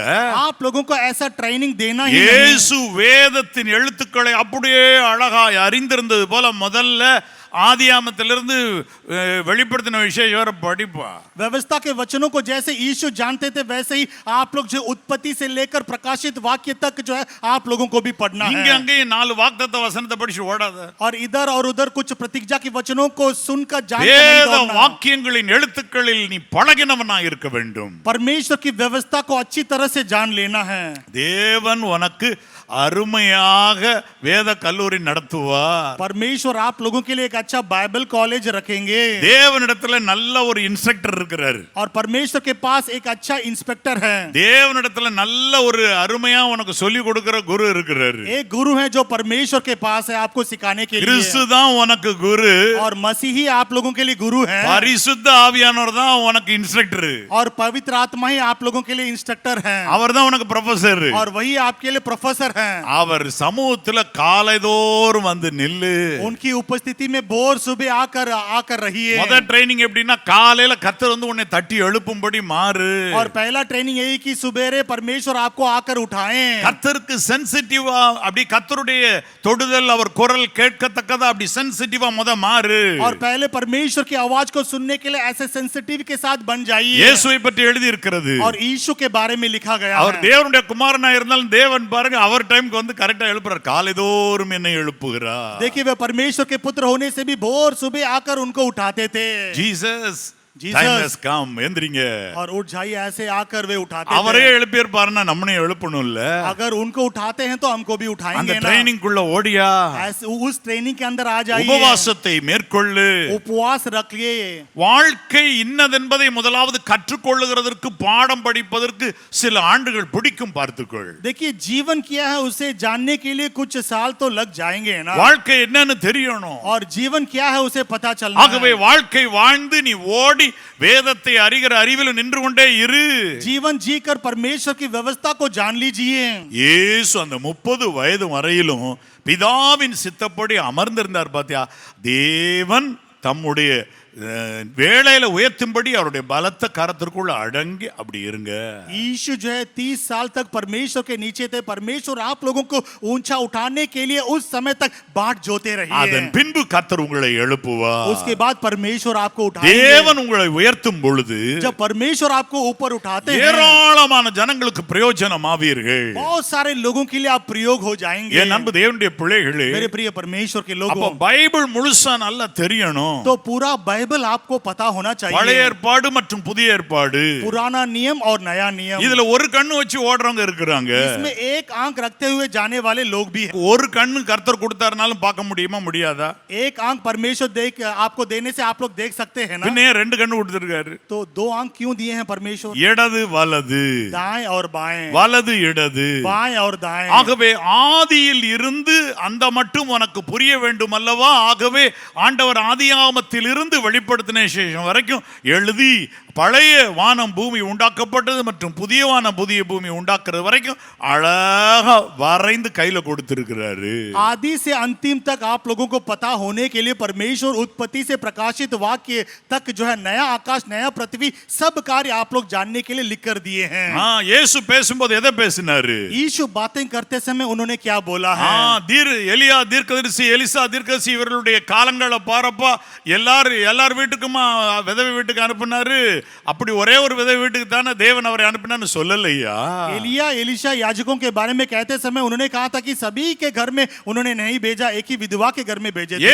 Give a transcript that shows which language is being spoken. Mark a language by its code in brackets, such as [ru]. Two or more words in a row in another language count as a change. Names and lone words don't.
[hi] आप लोगों को ऐसा ट्रेनिंग देना ही नहीं। [ta] இயேசு வேதத்தின் எழுத்துக்களை அப்படியே அழகாய் அறிந்திருந்தது போல முதல்ல ஆதியாமத்திலிருந்து வெளிப்படுத்தின விசேஷம் படிப்பா. [hi] व्यवस्था के वचनों को जैसे यीशु जानते थे वैसे ही आप लोग जो उत्पत्ति से लेकर प्रकाशित वाक्य तक जो है आप लोगों को भी पढ़ना है। [ta] இங்க அங்கே 4 வாக்குத்தத்த வசனத்தை படிச்சு ஓடாத, [hi] और इधर और उधर कुछ प्रतिज्ञा के वचनों को सुनकर [ta] வேத வாக்கியங்களின் எழுத்துக்களில் நீ பழகினவனாய் இருக்க வேண்டும். [hi] परमेश्वर की व्यवस्था को अच्छी तरह से जान लेना है। [ta] தேவன் உனக்கு அருமையாக வேத கல்லூரி நடத்துவார். [hi] परमेश्वर आप लोगों के लिए एक अच्छा [en] Bible college [hi] रखेंगे. [ta] தேவனிடத்துல நல்ல ஒரு இன்ஸ்ட்ரக்டர் இருக்கிறாரு. [hi] और परमेश्वर के पास एक अच्छा इंस्पेक्टर है. [ta] தேவனிடத்துல நல்ல ஒரு அருமையா உனக்கு சொல்லி கொடுக்கிற குரு இருக்கிறாரு. [hi] एक गुरु है जो परमेश्वर के पास है आपको सिखाने के लिए. [ta] கிறிஸ்து தான் உனக்கு குரு. [hi] और मसीह ही आप लोगों के लिए गुरु है. [ta] பரிசுத்த ஆவியானவர் தான் உனக்கு இன்ஸ்ட்ரக்டர். [hi] और पवित्र आत्मा ही आप लोगों के लिए इंस्ट्रक्टर है. [ta] அவர் தான் உனக்கு ப்ரொஃபசர். [hi] और वही आपके लिए प्रोफेसर है. [ta] அவர் சமூகத்துல காலைதோறும் வந்து நில்லு. [hi] उनकी उपस्थिति में भोर सुबह आकर रहिए. [ta] முதல் ட்ரைனிங் எப்படின்னா காலையில கர்த்தர் வந்து உன்னை தட்டி எழுப்பும்படி மாறு. [hi] और पहला ट्रेनिंग यही कि सुबेरे परमेश्वर आपको आकर उठाएं. [ta] கர்த்தருக்கு சென்சிட்டிவா அப்படி கர்த்தருடைய தொடுதல் அவர் குரல் கேட்கத்தக்கதா அப்படி சென்சிட்டிவா முத மாறு. [hi] और पहले परमेश्वर की आवाज को सुनने के लिए ऐसे सेंसिटिव के साथ बन जाइए. [ta] இயேசுவை பற்றி எழுதி இருக்கிறது. [hi] और यीशु के बारे में लिखा गया है. [ta] அவர் தேவனுடைய குமாரனா இருந்தாலும் தேவன் பாருங்க அவர் டைம்க்கு வந்து கரெக்ட்டா எழுப்புறார். காலைதோறும் என்னை எழுப்புகிறார். [hi] देखिए वे परमेश्वर के पुत्र होने से भी भोर सुबह आकर उनको उठाते थे. [en] जीसस time has come. எந்திரிங்க. [hi] और उठ जाइए ऐसे आकर वे उठाते [ta] அவரே [hi] थे. [ta] எழுப்பியிருப்பாருன்னா நம்மளையும் எழுப்பணும்ல. [hi] अगर उनको उठाते हैं तो हमको भी [ta] அந்த [hi] उठाएंगे ना. [ta] ட்ரைனிங் குள்ள ஓடியா. [hi] ऐसे उस ट्रेनिंग के अंदर आ जाइए. [ta] உபவாசத்தை மேற்கொள்ளு. [hi] उपवास रखिए. [ta] வாழ்க்கை இன்னதென்பதை முதலாவது கற்றுக்கொள்ளுகிறதற்கு பாடம் படிப்பதற்கு சில ஆண்டுகள் பிடிக்கும் பார்த்துக்கொள். [hi] देखिए जीवन क्या है उसे जानने के लिए कुछ साल तो लग जाएंगे ना. [ta] வாழ்க்கை என்னன்னு தெரியணும். [hi] और जीवन क्या है उसे पता चलना [ta] ஆகவே [hi] है. [ta] வாழ்க்கை வாழ்ந்து நீ ஓடி வேதத்தை அறிகிற அறிவில் நின்று கொண்டே இரு. [hi] जीवन जीकर परमेश्वर की व्यवस्था को जान लीजिए. [ta] இயேசு அந்த 30 வயது வரையிலும் பிதாவின் சித்தப்படி அமர்ந்திருந்தார். பாத்தியா, தேவன் தம்முடைய வேளையில உயர்த்தும்படி அவருடைய பலத்த கரத்திற்குள்ள அடங்கி அப்படி இருங்க. [hi] यीशु जो है 30 साल तक परमेश्वर के नीचे थे. परमेश्वर आप लोगों को ऊंचा उठाने के लिए उस समय तक बाट जोते रहिए. [ta] அதன் பின்பு கர்த்தர் உங்களை எழுப்புவார். [hi] उसके बाद परमेश्वर आपको उठाएंगे. [ta] தேவன் உங்களை உயர்த்தும் பொழுது [hi] जब परमेश्वर आपको ऊपर उठाते हैं [ta] ஏராளமான ஜனங்களுக்கு பிரயோஜனம் ஆவீர்கள். [hi] बहुत सारे लोगों के लिए आप प्रयोग हो जाएंगे. [ta] என் அன்பு தேவனுடைய பிள்ளைகளே, [hi] मेरे प्रिय परमेश्वर के [ta] அப்ப [hi] लोगों, [ta] பைபிள் முழுசா நல்லா தெரியணும். [hi] तो पूरा बाइबल आपको पता होना [ta] பழைய [hi] चाहिए. [ta] ஏற்பாடு மற்றும் புதிய ஏற்பாடு [hi] पुराना नियम और नया नियम. [ta] இதுல ஒரு கண்ணு வச்சு ஓடுறவங்க இருக்கிறாங்க. [hi] इसमें एक आंख रखते हुए जाने वाले लोग भी हैं. [ta] ஒரு கண்ணு கர்த்தர் கொடுத்தாருனாலும் பார்க்க முடியுமா முடியாதா? [hi] एक आंख परमेश्वर आपको देने से आप लोग देख सकते हैं ना. [ta] பின்ன ரெண்டு கண்ணு கொடுத்திருக்காரு. [hi] तो 2 आंख क्यों दिए हैं परमेश्वर? [ta] இடது வலது, [hi] दाएं और बाएं. [ta] வலது இடது. [hi] बाएं और दाएं. [ta] ஆகவே ஆதியில் இருந்து அந்த மட்டும் உனக்கு புரிய வேண்டும் அல்லவா? ஆகவே ஆண்டவர் ஆதியாகமத்தில் இருந்து வெளிப்படுத்தின விசேஷம் வரைக்கும் எழுதி பழைய வானம் பூமி உண்டாக்கப்பட்டது மற்றும் புதிய வானம் புதிய பூமி உண்டாக்குறது வரைக்கும் அழகா வரைந்து கையில கொடுத்திருக்கிறாரு. [hi] आदि से अंतिम तक आप लोगों को पता होने के लिए परमेश्वर उत्पत्ति से प्रकाशित वाक्य तक जो है नया आकाश नया पृथ्वी सब कार्य आप लोग जानने के लिए लिख कर दिए हैं. [ta] இயேசு பேசும்போது எதை பேசினாரு? [hi] यीशु बातें करते समय उन्होंने क्या बोला है? [ta] எலியா தீர்க்கதரிசி, எலிசா தீர்க்கதரிசி இவர்களுடைய காலங்களை பாரப்பா எல்லார் வீட்டுக்குமா விதவை வீட்டுக்கு அனுப்புனாரு. அப்படி ஒரே ஒரு விதவை வீட்டுக்கு தானே தேவன் அவரை அனுப்பினான்னு சொல்லலையா? [hi] एलिया एलिशा याजकों के बारे में कहते समय उन्होंने कहा था कि सभी के घर में उन्होंने नहीं भेजा, एक ही विधवा के घर में भेजे थे.